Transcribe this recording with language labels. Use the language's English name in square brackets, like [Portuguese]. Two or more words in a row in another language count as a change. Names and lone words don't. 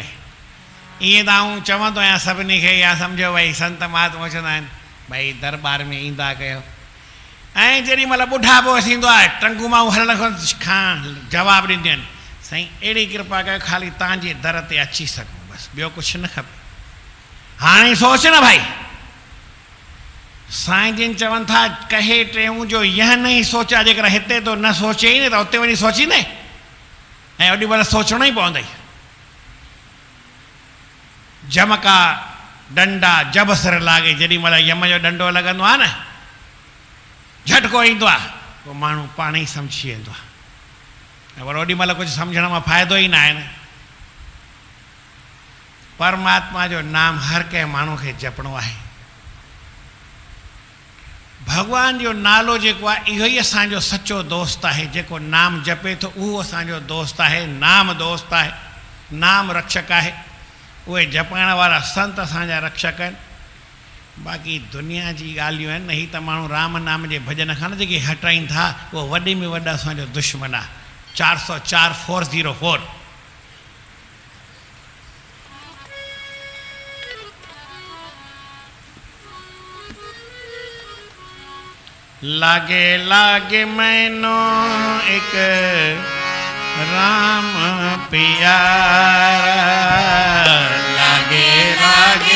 [Sindhi] ईअं त आऊं चवंदो आहियां सभिनी खे, या सम्झो भई संत महात्मा चवंदा आहिनि भई दरबार में ईंदा कयो। ऐं जेॾी महिल ॿुढापो थींदो आहे टंगू मां हलण खां जवाबु ॾींदियूं आहिनि, साईं अहिड़ी कृपा कयो ख़ाली तव्हांजे दर ते अची सघूं, बसि ॿियो कुझु न खपे। हाणे सोच न भाई, साईं जिन चवनि था [Hindi] कहे टेऊं जो यह नहीं सोचा, [Sindhi] जेकर हिते तो न सोचे ई न त उते वञी सोचींदे, ऐं ओॾी महिल सोचणो ई पवंदई। [Hindi] जम का डंडा जब सिर लागे, [Sindhi] जेॾी महिल यम जो डंडो लॻंदो आहे न, झटको ईंदो आहे, पोइ माण्हू पाण ई सम्झी वेंदो आहे। ऐं वरी ओॾी महिल कुझु सम्झण मां फ़ाइदो ई न आहे न। परमात्मा जो नाम हर कंहिं माण्हू खे जपणो आहे। भॻवान जो नालो जेको आहे इहो ई असांजो सचो दोस्त आहे। जेको नाम जपे थो उहो असांजो दोस्त आहे, नाम दोस्त आहे, नाम रक्षक आहे। उहे जपाइण वारा संत असांजा रक्षक आहिनि। बाक़ी दुनिया जी ॻाल्हियूं आहिनि न, ही त माण्हू राम नाम जे भॼन खां न जेके हटाइनि था उहो वॾे में वॾा असांजो दुश्मन आहे। [Hindi] 404 404 लागे लागे मैनो एक राम प्यारा, लागे लागे